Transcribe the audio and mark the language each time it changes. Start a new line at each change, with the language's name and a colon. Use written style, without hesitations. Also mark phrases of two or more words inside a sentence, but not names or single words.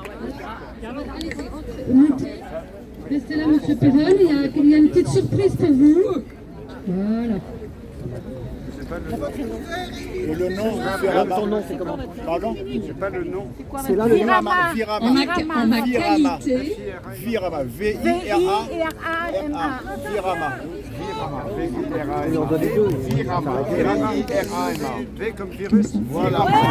French: Restez là, monsieur Perron, il y a une petite surprise pour vous. Voilà. Le nom, Ton nom, c'est comment? pardon, j'ai pas le nom. C'est là le nom. En ma qualité. Virama, V-I-R-A-M-A. Virama. Virama, V-I-R-A-M-A. V comme virus. Voilà.